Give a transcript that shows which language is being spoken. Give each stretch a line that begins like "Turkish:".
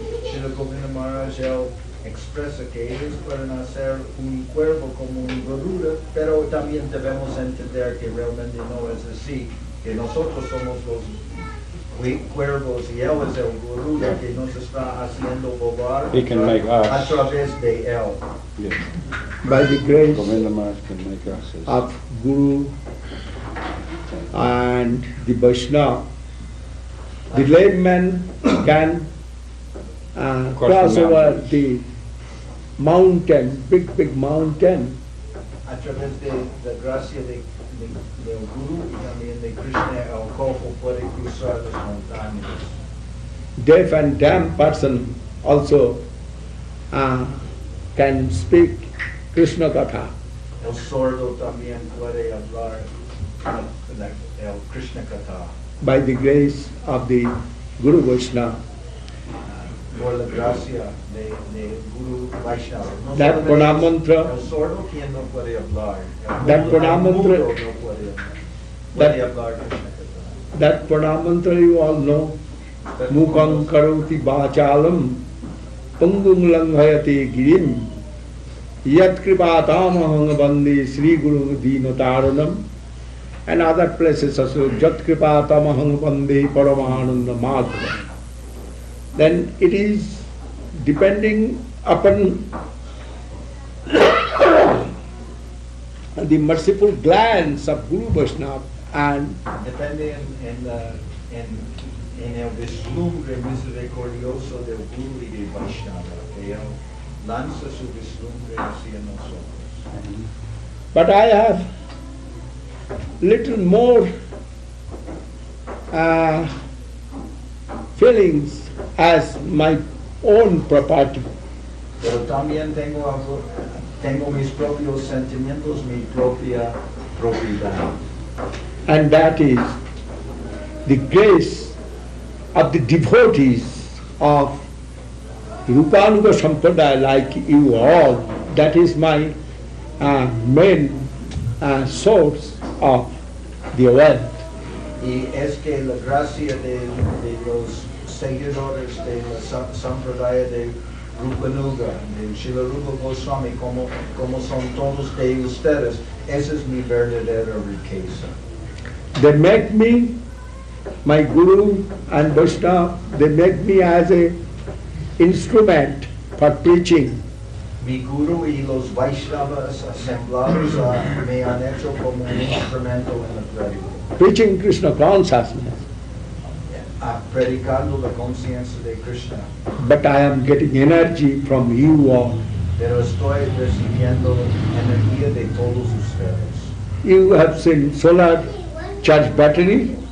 Spanish: Srila Govinda Maharaj expresa que ellos pueden hacer un cuervo como un garuda, pero también debemos entender que realmente no es así, que nosotros somos los cuervos y él es el garuda que nos está haciendo volar a través de él.
English: Yes. By the grace Govinda Maharaj can make us as of Guru and the Vaishnava, the layman can cross over the mountain, big mountain.
Spanish: A través de la gracia del Guru y también de Krishna, el cojo puede cruzar las montañas.
English: Deaf and dumb person also can speak Krishna Katha.
Spanish: El sordo también puede hablar el Krishna Katha.
English: By the grace of the Guru Vaishnava.
Spanish: Por la gracia de Guru Vaishnava. No
English: That pranam mantra,
Spanish: el sordo quien no puede hablar.
English: that pranam mantra,
Spanish: No puede hablar Krishna Katha.
English: that pranam mantra you all know.
Sanskrit: Mukhaṁ karoti vācālam pangum langhayati girim yat kripatāmahang vande Sri Guru dīnataranam,
English: and other places also
Sanskrit: yat kripatāmahang vande Paramananda Madhava.
English: Then it is depending upon the merciful glance of Guru Vaishnava and
Spanish: Depende en el vislumbre misericordioso del Guru y de Vaishnava, que él lanza su vislumbre hacia nosotros.
English: but I have little more feelings as my own property.
Spanish: Pero también tengo mis propios sentimientos, mi propia propiedad.
English: And that is the grace of the devotees of Rupanuga Sampradaya like you all. That is my main source of the wealth.
Spanish: Y es que la gracia de los seguidores de la Sampradaya de Rupanuga, de Srila Rupa Goswami, como son todos de ustedes, esa es mi verdadera riqueza.
English: They make me, my Guru and Vaishnava, they make me as a instrument for preaching
Spanish: Mi guru y los Vaishnavas asemblados me han hecho como un instrumento en la prédica.
English: preaching Krishna consciousness.
Spanish: Predicando la conciencia de Krishna.
English: But I am getting energy from you all.
Spanish: Pero estoy recibiendo energía de todos ustedes.
English: You have seen solar charge battery.